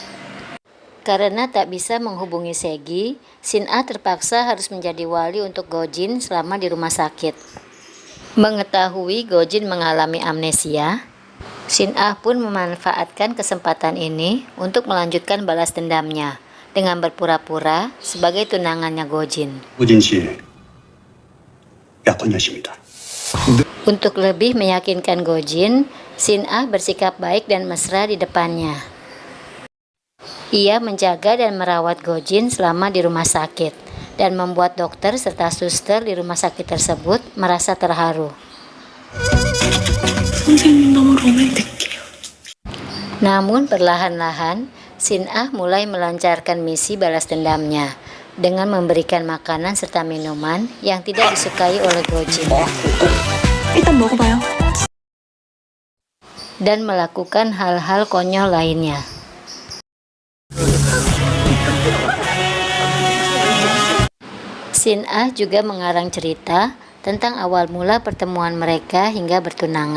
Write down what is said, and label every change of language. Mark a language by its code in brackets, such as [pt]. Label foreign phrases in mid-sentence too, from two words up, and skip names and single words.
[id] Karena tak bisa menghubungi Se-gi, Sin-ah terpaksa harus menjadi wali untuk Go-jin selama di rumah sakit. Mengetahui Go-jin mengalami amnesia, Sin-ah pun memanfaatkan kesempatan ini untuk melanjutkan balas dendamnya dengan berpura-pura sebagai tunangannya Go-jin. [ko] 고진 씨, 약혼녀십니다. [id] Untuk lebih meyakinkan Go-jin, Sin-ah bersikap baik dan mesra di depannya. Ia menjaga dan merawat Go-jin selama di rumah sakit dan membuat dokter serta suster di rumah sakit tersebut merasa terharu. Namun perlahan-lahan, Sin-ah mulai melancarkan misi balas dendamnya dengan memberikan makanan serta minuman yang tidak disukai oleh Go-jin. [ko] 일단 먹어봐요. [id] Dan melakukan hal-hal konyol lainnya. Sin-ah juga mengarang cerita tentang awal mula pertemuan mereka hingga bertunangan.